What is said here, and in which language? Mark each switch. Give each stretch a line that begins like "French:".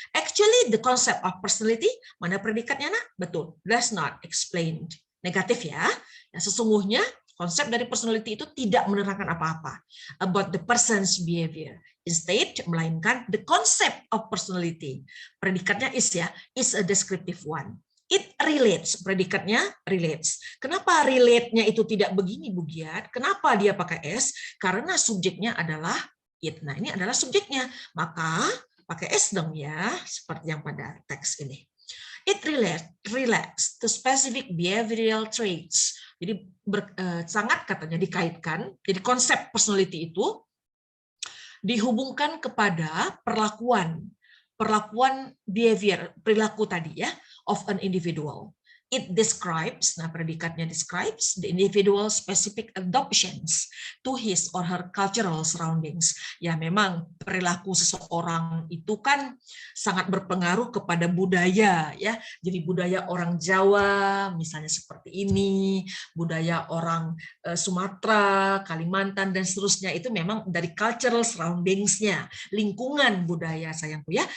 English: Actually the concept of personality,
Indonesian: mana predikatnya nak? Betul,
English: does not explain.
Indonesian: Negatif ya. Sesungguhnya konsep dari personality itu tidak menerangkan apa-apa
English: about the person's behavior. Instead,
Indonesian: melainkan
English: the concept of personality.
Indonesian: Predikatnya
English: is ya, is a descriptive one. It relates,
Indonesian: predikatnya relates. Kenapa relate-nya itu tidak begini, Bu Giat? Kenapa dia pakai S? Karena subjeknya adalah it. Nah, ini adalah subjeknya. Maka pakai S dong ya, seperti yang pada teks ini.
English: It relates to specific behavioral traits.
Indonesian: Jadi sangat katanya dikaitkan. Jadi konsep personality itu dihubungkan kepada perlakuan behavior, perilaku tadi ya,
English: of an individual. It describes,
Indonesian: nah predikatnya
English: describes the individual specific adoptions to his or her cultural surroundings.
Indonesian: Ya memang perilaku seseorang itu kan sangat berpengaruh kepada budaya ya. Jadi budaya orang Jawa misalnya seperti ini, budaya orang Sumatera, Kalimantan dan seterusnya itu memang dari cultural surroundings-nya, lingkungan budaya sayangku ya.